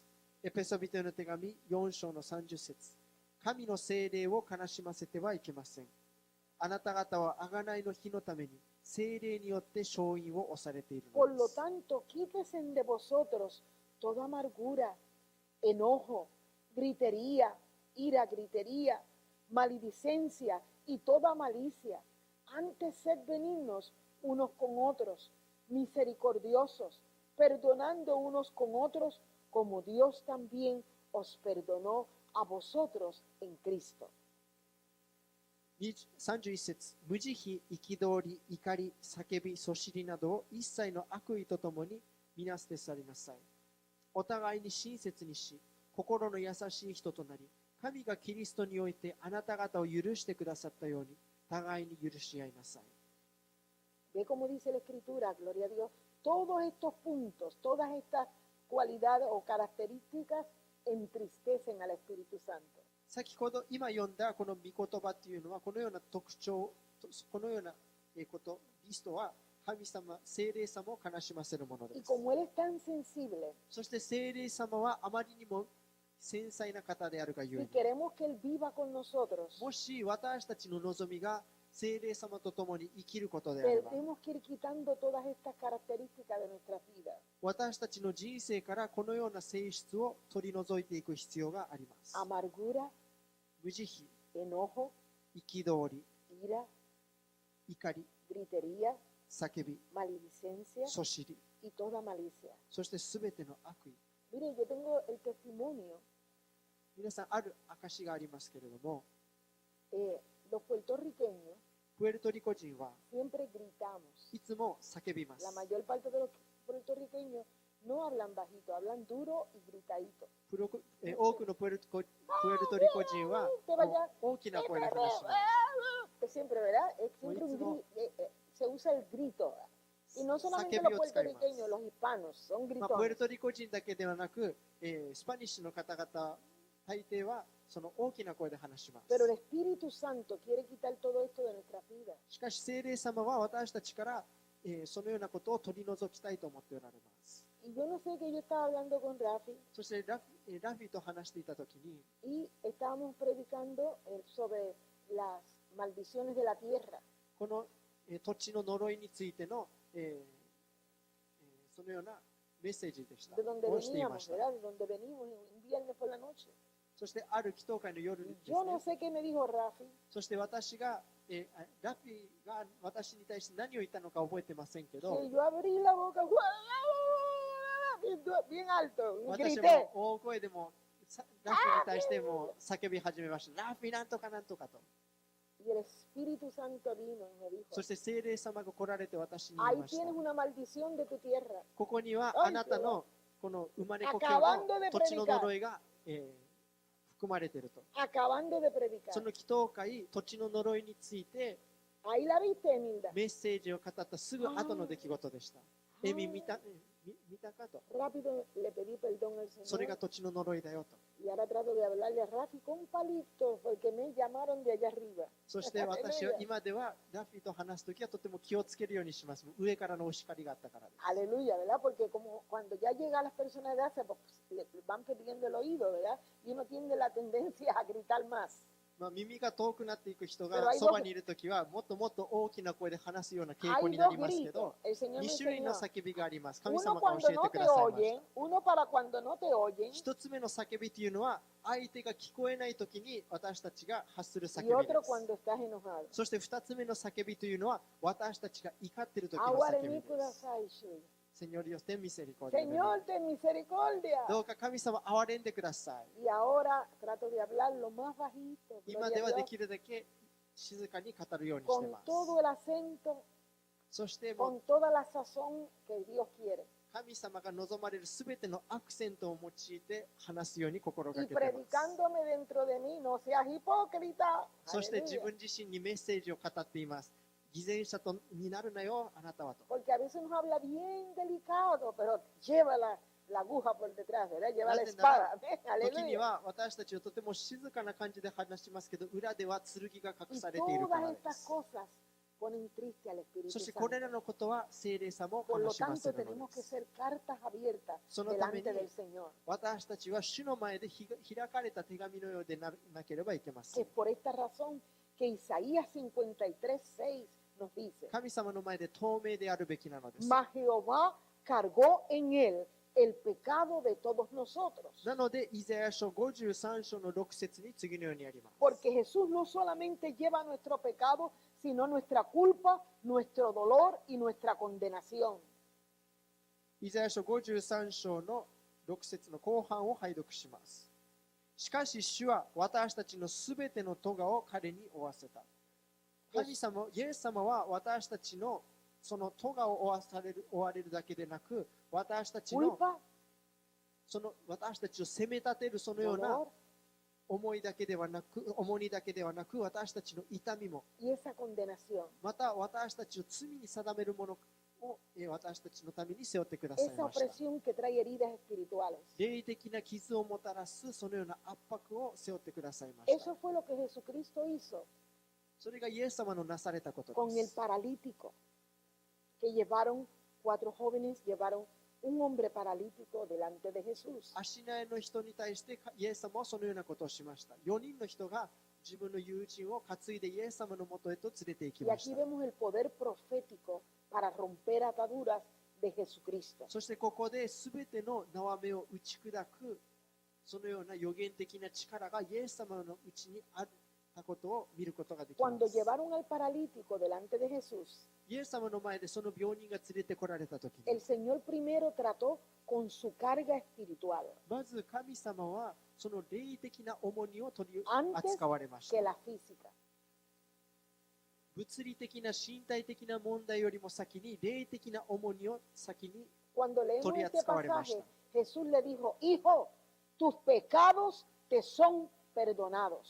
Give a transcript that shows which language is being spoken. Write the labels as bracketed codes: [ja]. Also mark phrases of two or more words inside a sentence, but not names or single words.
[ja] エペソビトへの手紙4章の30節。神の聖霊を悲しませてはいけません。あなた方は贖いの日のために聖霊によって勝因を押されているの [es] Por [ja] で [es] lo [ja] す。 [es] tanto, quítese de vosotros toda amargura, enojo, gritería, ira, gritería, maledicencia y toda malicia. Antes sed benignos unos con otros, misericordiosos, perdonando unos con otros, como Dios también os perdonó a vosotros en Cristo. [ja] 31 節。無慈悲、憤り、怒り、叫び、そしりなどを一切の悪意とともに皆捨て去りなさい。お互いに親切にし、心の優しい人となり、神がキリストにおいてあなた方を許してくださったように、互いに許し合いなさい。 [es] Ve como dice la Escritura, gloria a Dios, todos estos puntos, todas estas cualidades o características entristecen al Espíritu Santo. [ja] 先ほど今読んだこの御言葉というのはこのような特徴、このようなことリストは神様、聖霊様を悲しませるもので [es] Y [ja] す。 [es] como Él es tan sensible [ja] そして聖霊様はあまりにも繊細な方であるがゆえ [es] y [ja] に、 [es] queremos que Él viva con nosotros, [ja] もし私たちの望みが聖霊様と共に生きることであれば、 [es] tenemos que ir quitando todas estas características de nuestras vidas. [ja] 私たちの人生からこのような性質を取り除いていく必要があります。 [es] Amargura, [ja] 無慈悲、 [es] enojo, [ja] 憤り、 [es] ira, [ja] 怒り、 [es] gritería, [ja] 叫び、 [es] maledicencia [ja] そしり、 [es] y toda malicia. [ja] そしてすべての悪意。 [es] Mire, yo tengo el testimonio. [ja] 皆さん、ある証がありますけれども、 [es] Los puertorriqueños [ja] プエルトリコ人は [es] siempre gritamos. [ja] いつも叫びます。 [es] La mayor parte de los puertorriqueños no hablan bajito, hablan duro y gritadito. [ja] 多くのプエルトリコ人は大きな声で話します。 [es] Que siempre, ¿verdad? Es siempre un se usa el grito. Y no solamente los puertorriqueños, los hispanos son [ja] プエル [es] gritones. [ja] トリコ人だけではなく、スパニッシュの方々、大抵はその大きな声で話します。 [es] Pero el Espíritu Santo quiere quitar todo esto de nuestras vidas. [ja] しかし、聖霊様は私たちから、そのようなことを取り除きたいと思っておられます。 [es] Y yo no sé que yo estaba hablando con Rafi [ja] そしてラフィと話していたときに、 [es] y estábamos predicando sobre las maldiciones de la tierra. [ja] この、土地の呪いについての、そのようなメッセージでした。 [es] De donde [ja] をしていま [es] veníamos, [ja] した。 [es] ¿verdad? De donde venimos un viernes por la noche. [ja] そしてある祈祷会の夜で [es] Y [ja] す [es] yo no [ja] ね。 [es] sé qué me dijo Rafi. [ja] そして私が、ラフィが私に対して何を言ったのか覚えてませんけど、 [es] Que yo abrí la boca bien alto, [ja] 私 [es] grité. [ja] も大声でもラフィに対しても叫び始めました。ラフィなんとかなんとかと。 [es] Y el Espíritu Santo vino y me dijo, [ja] そして聖霊様が来られて私に言い [es] ahí [ja] ました。 [es] tienes una maldición de tu tierra. [ja] ここにはあなたのこの生まれ故郷 [es] Acabando de [ja] の土地の呪いが、含まれていると。 [es] Acabando de predicar. [ja] その祈祷会、土地の呪いについて [es] Ahí la viste, Emilda. [ja] メッセージを語ったすぐ後の出来事でした。エミ見見たかと。 [es] Rápido le pedí perdón al [ja] それが [es] Señor [ja] 土地の呪いだよと。 [es] y ahora trato de hablarle a Rafi con un palito porque me llamaron de allá arriba. [ja] そして私は今ではラフィと話すときはとても気をつけるようにします。上からのお叱りがあったからです。 [es] Aleluya, ¿verdad? Porque como cuando ya llega a las personas de edad, pues, le van perdiendo el oído, ¿verdad? Y uno tiene la tendencia a gritar más. [ja] まあ、耳が遠くなっていく人 [es] Pero [ja] が [es] hay [ja] そばにいるときはもっともっと大きな声で話すような傾向 [es] Hay [ja] にな [es] dos [ja] りますけ [es] gritos. [ja] ど、 [es] El Señor me [ja] 2 種類の [es] enseñó. [ja] 叫びがあります。神 [es] Uno [ja] 様が [es] cuando [ja] 教え [es] no [ja] てく [es] te [ja] ださいまし [es] oyen, [ja] た。 [es] uno para cuando no te oyen [ja] 一つ目の叫びというのは相手が聞こえないときに私たちが発する叫 [es] y [ja] びで [es] otro [ja] す。 [es] cuando estás enojado. [ja] そして二つ目の叫びというのは私たちが怒っているときの [es] Ahora [ja] 叫 [es] en [ja] び [es] mí [ja] です。 kudasai, Shui. [es] Señor Dios, ten misericordia de mí. Señor, ten misericordia. [ja] どうか神様憐れんでください。 [es] Y ahora trato de hablar lo más bajito, [ja] 今 [es] gloria [ja] で [es] a [ja] はで [es] Dios, [ja] きるだけ静かに語るようにして [es] con [ja] ます。 [es] todo el acento, [ja] そしてもう [es] con toda la sazón que Dios quiere. [ja] 神様が望まれるすべてのアクセントを用いて話すように心が [es] Y [ja] けています。 [es] predicándome dentro de mí, no seas hipócrita. [ja] そして自 [es] Aleluya. [ja] 分自身にメッセージを語っています。偽善者とになるなよ、あなたはと。 [es] Porque a veces nos habla bien delicado, pero lleva la aguja por detrás, ¿verdad? Lleva la espada. [ja] 時に [es] Aleluya. [ja] は私たちをとても静かな感じで話しますけど、裏では剣が隠 [es] Y [ja] されているから [es] todas [ja] で [es] estas [ja] す。 [es] cosas ponen triste al Espíritu [ja] そしてこれ [es] Santo. [ja] らのことは聖霊さも [es] Por [ja] 悲 [es] lo [ja] しませ [es] tanto, [ja] るの [es] tenemos [ja] で [es] que [ja] す。 [es] ser cartas abiertas [ja] そのために [es] delante del Señor. [ja] 私たちは主の前で開かれた手紙のようでなければいけませ [es] Que [ja] ん [es] es。por esta razón que Isaías 53:6 nos dice, [ja] 神様の前で透明であるべきなのです。 [es] mas Jehová cargó en él el pecado de todos nosotros. [ja] なので、イザヤ書53章の6節に次のようにあります。 [es] Porque Jesús no solamente lleva nuestro pecado, sino nuestra culpa, nuestro dolor y nuestra condenación. [ja] イザヤ書53章の6節の後半を拝読します。しかし主は私たちのすべての咎を彼に負わせた。神様、イエス様は私たちのその咎を負われるだけでなく、私たちの [es] Culpa, [ja] その私たちを責め立てるそのような [es] dolor [ja] 思いだけではなく、重荷だけではなく、私たちの痛みも、 [es] y esa condenación. [ja] また私たちを罪に定めるものを私たちのために背負ってください [es] Esa [ja] ました。 [es] opresión que trae heridas espirituales. [ja] 霊的な傷をもたらすそのような圧迫を背負ってくださいました。 [es] Eso fue lo que Jesucristo hizo [ja] それがイエス様のなされたこと [es] con [ja] で [es] el [ja] す。 [es] paralítico que llevaron, 4 jóvenes llevaron un hombre paralítico delante de Jesús. [ja] 足苗の人に対してイエス様はそのようなことをしました。4人の人が自分の友人を担いでイエス様のもとへと連れて行き [es] Y [ja] まし [es] aquí [ja] た。 [es] vemos el poder profético para romper ataduras de Jesucristo. [ja] そしてここで全ての縄目を打ち砕くそのような予言的な力がイエス様のうちにあったことを見ることができま [es] Cuando [ja] す。 [es] llevaron al paralítico delante de Jesús, [ja] イエス様の前でその病人が連れてこられたときに [es] el Señor primero trató con su carga espiritual [ja] まず神様はその霊的な重荷を取り [es] antes [ja] 扱われまし [es] que [ja] た。 [es] la física. [ja] 物理的な身体的な問題よりも先に霊的な重荷を先に [es] Cuando leemos Todavía este acabaré pasaje, más. Jesús le dijo, hijo, tus pecados te son perdonados.